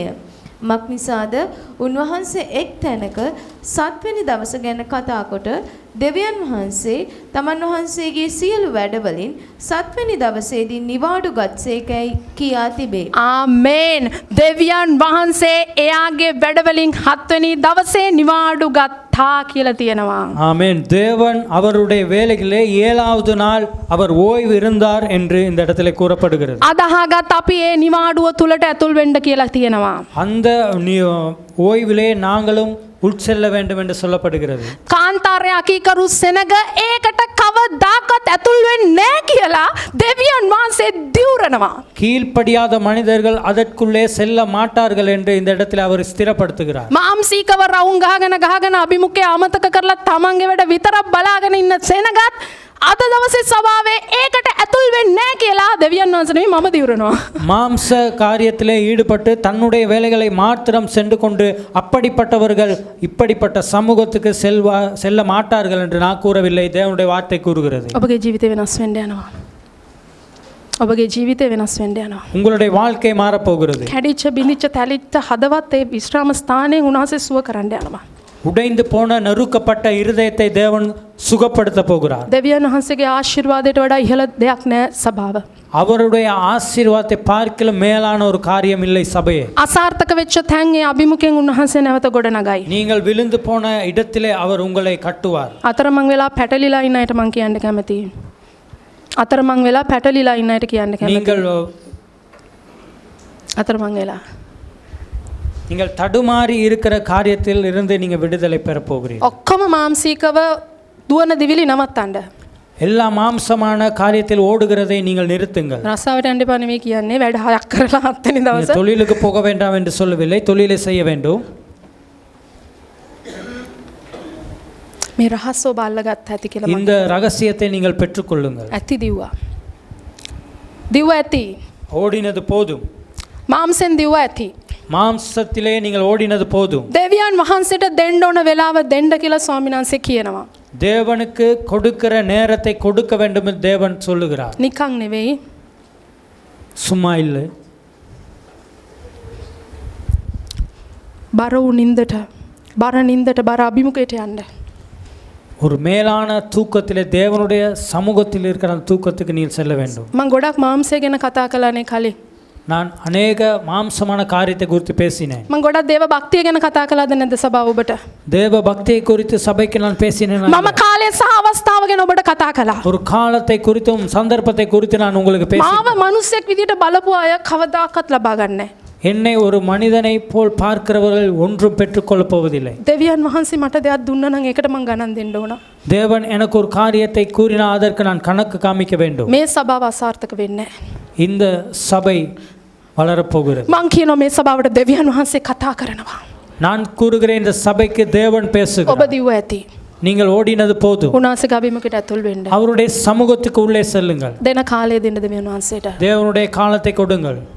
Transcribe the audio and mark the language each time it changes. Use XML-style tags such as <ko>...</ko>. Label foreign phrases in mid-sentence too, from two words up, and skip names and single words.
<si>මක්නිසාද උන්වහන්සේ එක් තැනක 7 වෙනි දවස ගැන කතා කොට දෙවියන් වහන්සේ තමන් වහන්සේගේ සියලු වැඩවලින් 7 වෙනි දවසේදී නිවාඩු ගත්සේකයි කියා තිබේ. ආමේන්. දෙවියන් වහන්සේ එයාගේ වැඩවලින් 7 වෙනි දවසේ නිවාඩු ගත්තා කියලා තියෙනවා.</si> <ta>ஆமென். தேவன் அவருடைய வேலையிலே 7வது நாள் அவர் ஓய்வு இருந்தார் என்று இந்த இடத்துல கூறப்படுகிறது.</ta> <si>අදහගත් අපි ඒ නිවාඩුව තුලට ඇතුල් වෙන්න කියලා තියෙනවා.</si> <ta>அந்த ஓய்விலே நாங்களும் உட்செல்ல வேண்டும் என்று சொல்லப்படுகிறது.</ta> <si>කාන්තාරය අකීකරු සෙනග ඒකට කවදාකවත් ඇතුල් වෙන්නේ නැහැ කියලා දෙවියන් වහන්සේ දිවුරනවා.</si> <ta>கீழ்ப்படியாத மனிதர்கள் அதற்குள்ளே செல்ல மாட்டார்கள் என்று இந்த இடத்துல அவர் ஸ்திரப்படுத்துகிறார்.</ta> <si>මාම්සීකව රවුම් ගහගෙන අභිමුඛය අමතක කරලා තමන්ගේ වැඩ විතරක් බලාගෙන ඉන්න සෙනගත් අද දවසේ සභාවේ ඒකට ඇතුල් වෙන්නේ නැහැ කියලා දෙවියන් වහන්සේ නෙමෙයි මම දිවුරනවා.</si> <ta>மாம்ச காரியத்திலே ஈடுபட்டு தன்னுடைய வேலைகளை மாத்திரம் சென்று கொண்டு அப்படிப்பட்டவர்கள் இப்படிப்பட்ட சமூகத்துக்கு செல்ல மாட்டார்கள் என்று நான் கூறவில்லை. தேவனுடைய வார்த்தை கூறுகிறது.</ta> <si>ඔබගේ ජීවිතේ වෙනස් වෙන්න යනවා. ඔබගේ ජීවිතේ වෙනස් වෙන්න යනවා.</si> <ta>உங்களுடைய வாழ்க்கை மாறப் போகிறது.</ta> <si>කැඩිච්ච බිඳිච්ච තැලිච්ච හදවත් ඒ විශ්‍රාම ස්ථානයේ උන්වහන්සේ සුව කරන්න යනවා.</si> <ta>உடைந்து போன நறுக்கப்பட்ட இருதயத்தை தேவன் சுகப்படுத்த போகிறார்.</ta> <si>දෙවියන් වහන්සේගේ ආශිර්වාදයට වඩා ඉහළ දෙයක් නැහැ සභාව.</si> <ta>அவருடைய ஆசீர்வாதத்தை பார்க்கிலும் மேலான ஒரு காரியம் இல்லை சபையே.</ta> <si>අසාර්ථක වෙච්ච තැන් ඒ අභිමුඛයෙන් උන්වහන්සේ නැවත ගොඩනගයි.</si> <ta>நீங்கள் விழுந்து போன இடத்திலே அவர் உங்களை கட்டுவார்.</ta> <si>අතරමං වෙලා පැටලිලා ඉන්න අයට මං කියන්න කැමතියි. අතරමං වෙලා පැටලිලා ඉන්න අයට කියන්න කැමතියි.</si> <ta>நீங்கள்</ta> <si>අතරමං වෙලා</si> <ta>நீங்கள் தடுமாறி இருக்கிற காரியத்தில் இருந்து நீங்க விடுதலை பெற போகிறீர்கள்.</ta> <si>ඔක්කොම මාම්සීකව දුවන දිවිලි නවත්තන්න.</si> <ta>எல்லா மாம்சமான காரியத்தில் ஓடுகிறதை நீங்கள் நிறுத்துங்கள்.</ta> <si>රස්සාවට යන්න එපා නෙමෙයි කියන්නේ වැඩ හයක් කරලා 7 වෙනි දවසේ</si> <ta>தொழிலுக்கு போக வேண்டாம் என்று சொல்லவில்லை, தொழிலை செய்ய வேண்டும்.</ta> <si>මේ රහස් ඔබ අල්ලගත්ත ඇති කියලා</si> <ta>இந்த ரகசியத்தை நீங்கள் பெற்றுக்கொள்ளுங்கள்.</ta> <si>ඇති දිව්වා. දිව්ව ඇති.</si> <ta>ஓடினது போதும்.</ta> <si>මාම්සෙන් දිව්ව ඇති.</si> <ta>மாம்சத்திலே நீங்கள் ஓடினது போதும்.</ta> <si>දෙවියන් වහන්සේට දෙන්න ඕන වෙලාව දෙන්න කියලා ස්වාමීන් වහන්සේ කියනවා.</si> <ta>தேவனுக்கு கொடுக்கிற நேரத்தை கொடுக்க வேண்டும் என்று தேவன் சொல்லுகிறார்.</ta> <si>නිකන් නෙවෙයි.</si> <ta>சும்மா இல்லை.</ta> <si>බර නින්දට බර අභිමුඛයට යන්න.</si> <ta>ஒரு மேலான தூக்கத்திலே தேவனுடைய சமூகத்தில் இருக்கிற அந்த தூக்கத்துக்கு நீ செல்ல வேண்டும்.</ta> <si>මං ගොඩක් මාංශය ගැන කතා කළානේ කලින්.</si> <ta>நான் அநேக மாம்சமான காரியத்தை குறித்து பேசினேன்.</ta> <si>මං ගොඩක් දේව භක්තිය ගැන කතා කළාද නැද්ද සභාව ඔබට?</si> <ta>தேவ பக்தியை குறித்து சபைக்கு நான் பேசினேன்.</ta> <si>මම කාලය සහ අවස්ථාව ගැන ඔබට කතා කළා.</si> <ta>ஒரு காலத்தை குறித்தும் சந்தர்ப்பத்தை குறித்து நான் உங்களுக்கு பேசினேன்.</ta> <si>මාව මිනිස්සෙක් විදියට බලපු අය කවදාකවත් ලබා ගන්නෑ.</si> <ta>என்னை ஒரு மனிதனை போல் பார்க்கிறவர்கள் ஒன்றும் பெற்றுக்கொள்ளப் போவதில்லை.</ta> <si>දෙවියන් වහන්සේ මට දෙයක් දුන්නා නම් ඒකට මං ගණන් දෙන්න ඕන.</si> <ta>தேவன் எனக்கு ஒரு காரியத்தை கூறினால் அதற்கு நான் கணக்கு காமிக்க வேண்டும்.</ta> <si>මේ සභාව අසාර්ථක වෙන්නේ නැහැ.</si> <ta>இந்த சபை வளரப்போகிறது.</ta> <si>මං කියනවා මේ සභාවට දෙවියන් වහන්සේ කතා කරනවා.</si> <ta>நான் கூறுகிறேன் இந்த சபைக்கு தேவன்</ta> <si>ඔබ</si> <ta>பேசுகிறார்.</ta> <si>දිව්ව ඇති.</si> <ta>நீங்கள் ஓடினது போதும்.</ta> <si>උන්වහන්සේගේ අභිමුඛයට ඇතුල් වෙන්න.</si> <ta>அவருடைய சமூகத்துக்கு உள்ளே செல்லுங்கள்.</ta> <si>දෙන කාලය දෙන්න දෙවියන් වහන්සේට.</si> <ta>தேவனுடைய காலத்தை கொடுங்கள்.</ta>